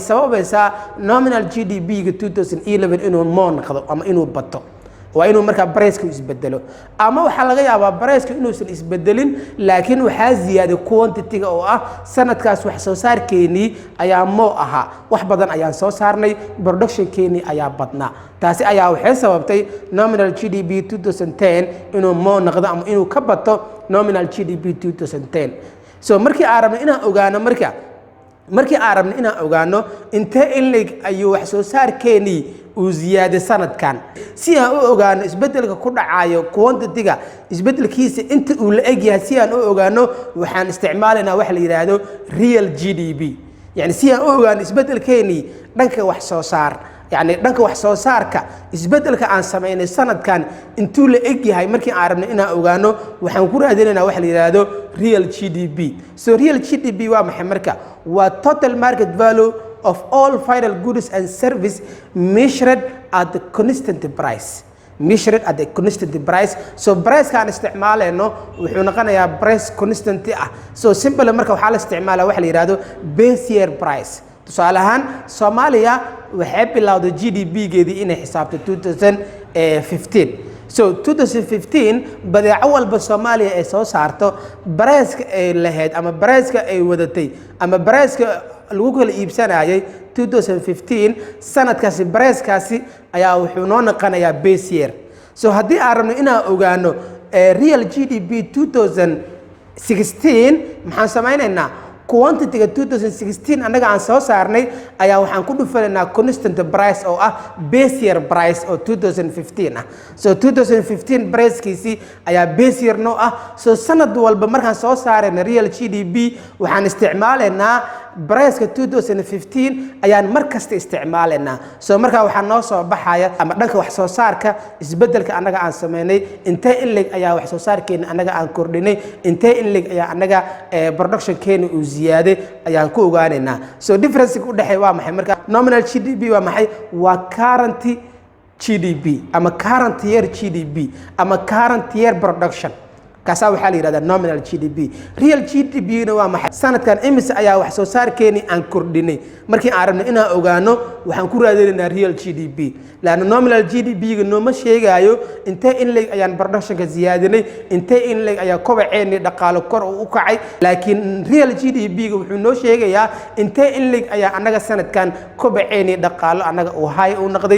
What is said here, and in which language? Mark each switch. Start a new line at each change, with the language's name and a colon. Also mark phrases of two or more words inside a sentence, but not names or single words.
Somali: sababaysaa
English: nominal GDP-ga
Somali: 2011 inuu moo noqdo ama inuu bato waa inuu markaa barayska isbedelo ama waxa laga yaabaa barayska inuusan isbedelin laakiin waxaa ziyaaday quantity-ga oo ah sanadkaas wax soo saarkeeni ayaa moo aha wax badan ayaan soo saarnay production-keeni ayaa badnaa taasi ayaa waxay sababtay
English: nominal GDP
Somali: 2010 inuu moo noqdo ama inuu ka bato
English: nominal GDP
Somali: 2010 so markii aan rabno inaan ogaano intee in leeg ayuu wax soo saarkeeni uu ziyaaday sanadkan si aan u ogaano isbedelka ku dhacayo quantity-ga isbedelkiisa inta uu la eg yahay si aan u ogaano waxaan isticmaalaynaa wax la yiraahdo real GDP yani si aan u ogaano isbedelkeeni dhanka wax soo saar يعني dhanka wax soo saarka isbedelka aan sameynay sanadkan intuu la eg yahay markii aan rabnay inaan ogaano waxaan ku raadinaynaa wax la yiraahdo
English: real GDP so real GDP
Somali: waa maxay marka waa
English: total market value of all final goods and service measured at the constant price
Somali: so price kan isticmaaleyno wuxuu noqonayaa
English: price constant
Somali: ah
English: so simple
Somali: marka waxa la isticmaalaa wax la yiraahdo
English: base year price
Somali: tusaale ahaan Soomaaliya waxay bilowday GDP-geedii inay xisaabto 2015 so 2015 badeeco walba Soomaaliya ay soo saarto barayska ay lahayd ama barayska ay wadatay ama barayska lagu kala iibsanayay 2015 sanadkaasi barayskaasi ayaa wuxuu noo noqonayaa
English: base year so
Somali: haddii aan rabno inaan ogaano
English: real GDP
Somali: 2016 maxaan samaynaynaa quantity-ga 2016 anaga aan soo saarnay ayaa waxaan ku dhufanaynaa
English: constant price
Somali: oo ah
English: base year price
Somali: oo 2015 ah so 2015 price-kiisi ayaa
English: base year
Somali: noo ah so sanad walba markaan soo saarayna
English: real GDP
Somali: waxaan isticmaalaynaa price-ka 2015 ayaan mar kasta isticmaalaynaa so markaa waxaa noo soo baxaya ama dhanka wax soo saarka isbedelka anaga aan sameynay intee in leeg ayaa wax soo saarkeena anaga aan kordhinay intee in leeg ayaa anaga production-keena uu ziyaaday ayaan ku ogaanaynaa
English: so difference
Somali: u dhaxay waa maxay marka
English: nominal GDP
Somali: waa maxay waa
English: current GDP
Somali: ama
English: current year GDP
Somali: ama
English: current year production
Somali: kaasa waxa la yiraahdaa
English: nominal GDP real GDP
Somali: na waa maxay sanadkan imis ayaa wax soo saarkeeni aan kordhinay markii aan rabno inaan ogaano waxaan ku raadinaynaa
English: real GDP
Somali: laana
English: nominal GDP-ga
Somali: nooma sheegayo intee in leeg ayaan production-ka ziyaadinay intee in leeg ayaa kobaceeni dhaqaale kor u kacay laakiin
English: real GDP-ga
Somali: wuxuu noo sheegayaa intee in leeg ayaa anaga sanadkan kobaceeni dhaqaale anaga uu high u noqday